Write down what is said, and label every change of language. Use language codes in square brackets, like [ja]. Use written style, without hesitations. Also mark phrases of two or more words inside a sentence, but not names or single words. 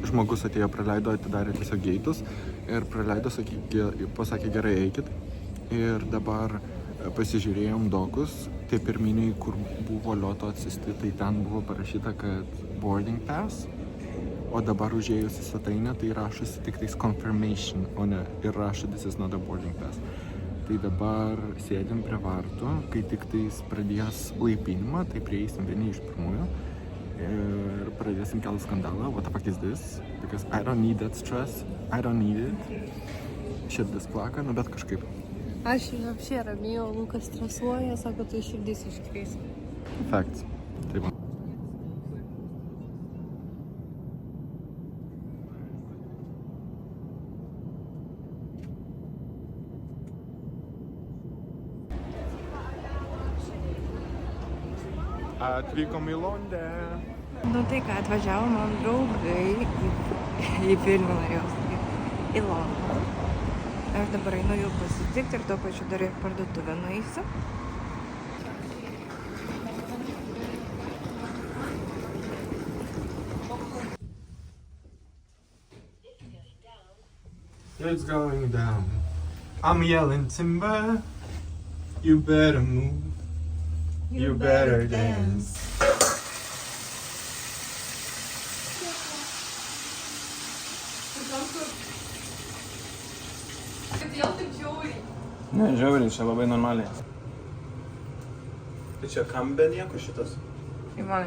[lt] Žmogus atėjo praleido, atidarė tiesiog geitus ir praleido, pasakė gerai eikit. Ir dabar pasižiūrėjom dokus, tie pirminiai, kur buvo Lioto atsisti, tai ten buvo parašyta, kad [en] boarding pass, [lt] o dabar užėjus į svetainę, tai rašosi tik tais confirmation, o ne ir rašo [en] this is not a boarding pass. [lt] Tai dabar sėdim prie vartų, kai tik tais pradės laipinimą, tai prieisim vieni iš pirmųjų ir pradėsim kelti skandalą. [en] What the fuck is this? Because I don't need that stress, I don't need it. [lt] Širdis plaka, nu bet kažkaip. Aš apšiai ramiai, o Lukas stresuoja, sako, tu širdis iškrės. Facts. Taip. Atvykom į Londę. Nu tai ką, atvažiavo man draugai į Vilnių, norėjau sakyti, į Londoną. Aš dabar einu jų pasitikti ir tuo pačiu dar ir parduotuvę nueisiu. [en] It's going down. I'm yelling timber. You better move. You better dance. [lt] Ne, žiauriai, čia labai normaliai. Tai čia kam be nieko šitas? Ivanai.